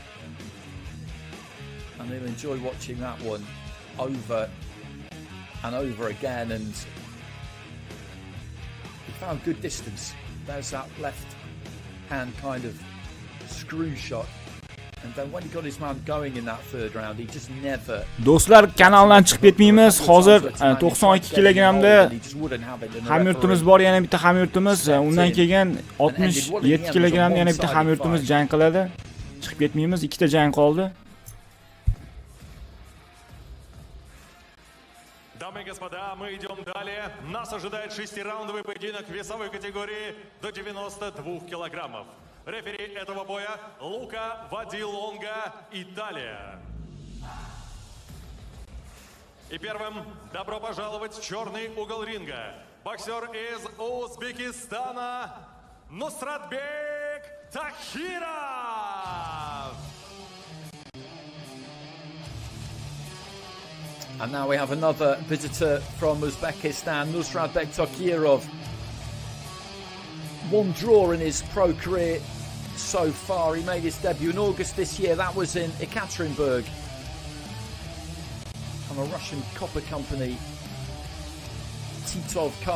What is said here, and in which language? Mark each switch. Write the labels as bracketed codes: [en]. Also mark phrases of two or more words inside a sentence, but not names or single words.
[en] And he'll enjoy watching that one over and over again, and he found good distance. There's that left-hand kind of screw shot. And then when he got his man going in that third round, he just never... [uz] Do'stlar, kanaldan chiqib ketmaymiz. Hozir 92 kilogramda hamyurtimiz bor, yana bitta hamyurtimiz. Undan keyin 67 kilogramda yana bitta hamyurtimiz jang qiladi. Chiqib ketmaymiz. Ikkita jang qoldi. [ru] Дамы и господа, мы идем далее. Нас ожидает 6-раундовый поединок в весовой категории до 92 килограммов. Рефери этого боя Лука Вадилонга, Италия. И первым добро пожаловать в черный угол ринга. Боксер из Узбекистана Нусратбек Тахиров. [en] And now we have another visitor from Uzbekistan, Nusratbek Tokirov. One draw in his pro career so far. He made his debut in August this year. That was in Ekaterinburg on a Russian copper company Titov card.